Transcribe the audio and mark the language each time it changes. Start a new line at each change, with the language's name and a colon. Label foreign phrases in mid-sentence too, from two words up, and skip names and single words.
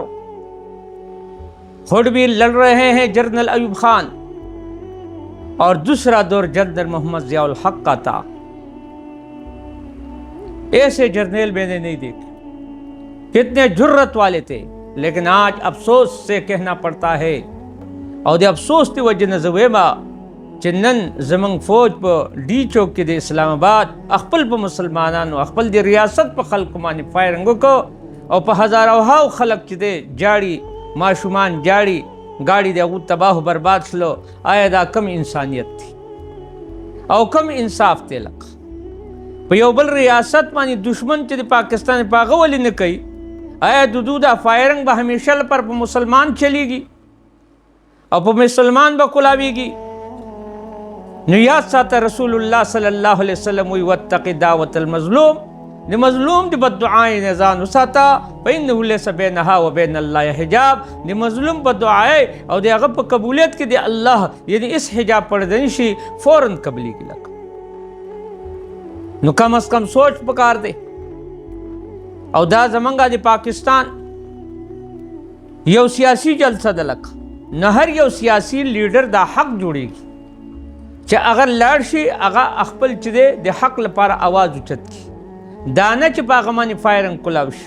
Urdu: خود بھی لڑ رہے ہیں جنرل ایوب خان، اور دوسرا دور جنرل محمد ضیاء الحق کا تھا. ایسے جرنیل میں نے نہیں دیکھے، کتنے جرت والے تھے. لیکن آج افسوس سے کہنا پڑتا ہے،
Pashto: اور دے افسوس دی وجہ نزویما چې نن زمونږ فوج په ډي چوک کې د اسلام آباد خپل په مسلمانانو خپل د ریاست په خلکو باندې فایرنګ وکړو او په هزارو خلک چې دی جاړي، ماشومان جاړي، ګاډي د هغو تباه و برباد شلو. آیا دا کم انسانیت دی او کم انصاف دی؟ لکه په یو بل ریاست باندې دشمن چې د پاکستان په هغه ولې نه کوي؟ آیا د دوی دا فایرنګ به همیشه لپاره په مسلمان چلیږي او په مسلمان به کولاویږي؟ نو یاد ساته رسول الله
Arabic: صلی الله علیه وسلم
Pashto: وی
Arabic: واتق دعوة المظلوم،
Pashto: د مظلوم د بددعای نه ځان وساته،
Arabic: فإنه ليس بينها وبين الله حجاب.
Pashto: د مظلوم بددعای او د هغه په قبولیت کې د الله یعنی اس حجاب پردہ نشي، فوراً قبلیږي. لکه نو
Urdu: کم از کم
Pashto: سوچ پکار دی. او دا زمونږ د پاکستان یو سیاسی جلسه ده، لکه نه هر یو سیاسی لیډر دا حق جوړیږي چې اگر لاړ شي هغه خپل چې دی د حق لپاره आवाज اوچت کړي، دا نه چې په هغه باندې فایرنګ کولاو شي.